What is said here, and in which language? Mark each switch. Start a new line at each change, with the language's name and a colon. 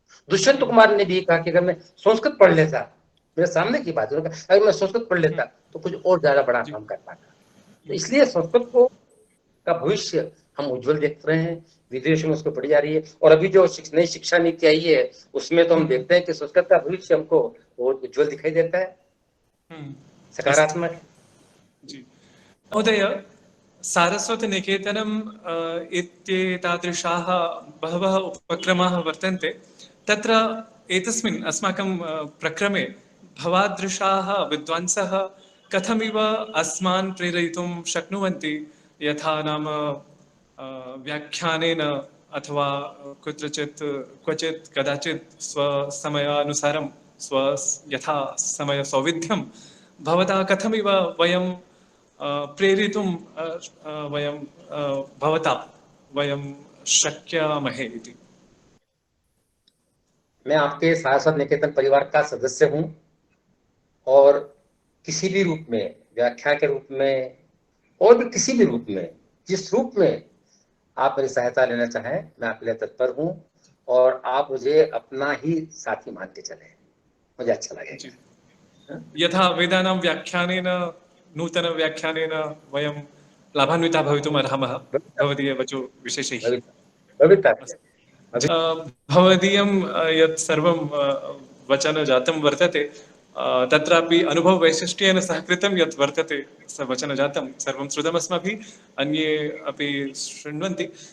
Hindi: दुष्यंत कुमार ने भी कहा कि अगर मैं संस्कृत पढ़ लेता, मेरे सामने की बात, अगर मैं संस्कृत पढ़ लेता तो कुछ और ज्यादा बड़ा काम कर पाता। तो इसलिए संस्कृत को का भविष्य हम उज्जवल देख रहे हैं। विदेशों में उसको पढ़ी जा रही है। और अभी जो नई शिक्षा नीति आई है उसमें तो हम देखते हैं कि संस्कृत का भविष्य हमको बहुत उज्जवल दिखाई देता है, सकारात्मक।
Sanskrit: जी महोदय, सारस्वतनिकेतनम् इत्येतादृशाः बहवः उपक्रमाः वर्तन्ते। तत्र एतस्मिन् अस्माकं प्रक्रमे भवादृशाः विद्वांसः कथमिव अस्मान् प्रेरयितुं शक्नुवन्ति यथा नाम व्याख्यानेन अथवा कुत्रचित् क्वचित् कदाचित् स्वसमयानुसारं स्व यथा समयसौविध्यं भवता कथमिव वयं प्रेरितुं वयं भवता वयं शक्यामहे इति।
Hindi: मैं आपके सारस्वत निकेतन परिवार का सदस्य हूं और किसी भी रूप में, व्याख्या के रूप में और भी किसी भी रूप में, जिस रूप में आप मेरी सहायता लेना चाहें, मैं आपके लिए तत्पर हूं और आप मुझे अपना ही साथी मान के चले, मुझे अच्छा लगेगा।
Sanskrit: यथा वेदानां व्याख्यानेन नूतनव्याख्यानेन वयं लाभान्विता भवितुम् अर्हमः भवदीयवचो विशेषैः। भवदीयं यत् सर्वं वचनजातं वर्तते तत्रापि अनुभववैशिष्ट्येन सह कृतं यत् वर्तते स वचनजातं सर्वं श्रुतमस्माभिः, अन्ये अपि शृण्वन्ति।